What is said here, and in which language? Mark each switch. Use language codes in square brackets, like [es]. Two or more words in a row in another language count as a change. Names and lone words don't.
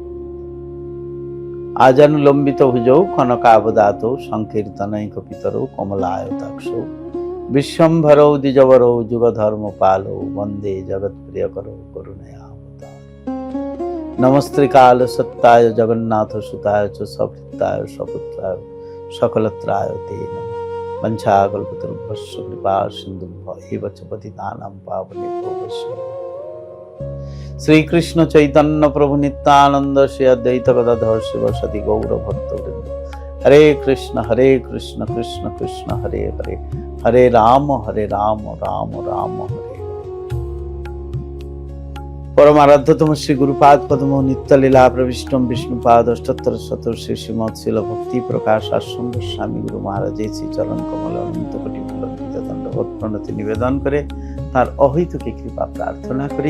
[sa] আজানুলম্বিত ভুজৌ কনকাবদাতৌ সংকীর্তনৈক পিতরৌ কমলায়তাক্ষৌ বিশ্বম্ভরৌ দ্বিজবরৌ যুগধর্মপালৌ বন্দে জগৎপ্রিয়করৌ করুণাবতার। নমস্ত্রিকাল সত্যায় জগন্নাথ সুতায় চ সভৃত্তায় সপুত্রায় সকলত্রায় তে নমঃ। বঞ্ছাকল্পতরুভ্যশ্চ কৃপা সিন্ধুভ্যৈব চ পতিতানাং পাবনেভ্যো বৈষ্ণবেভ্যো। শ্রীকৃষ্ণ চৈতন্য প্রভু নিত্যানন্দ শ্রী অদ্বৈত গদাধর শিবসতি গৌর ভক্তবৃন্দ। হরে কৃষ্ণ কৃষ্ণ কৃষ্ণ হরে হরে, হরে রাম রাম রাম হরে। [bn] পরম আরাধ্যতম শ্রী গুরুপাদ পদ্ম নিত্যলীলা প্রবিষ্টম বিষ্ণুপাদ অষ্টোত্তর শতর শ্রী শ্রীমৎ শিল ভক্তি প্রকাশ আশ্রম স্বামী গুরু মহারাজ শ্রী চরণ কমল অনন্ত কোটি ফুলকৃত দণ্ডবোধ প্রণতি নিবেদন করে তার অহৈতুকী কৃপা প্রার্থনা করি।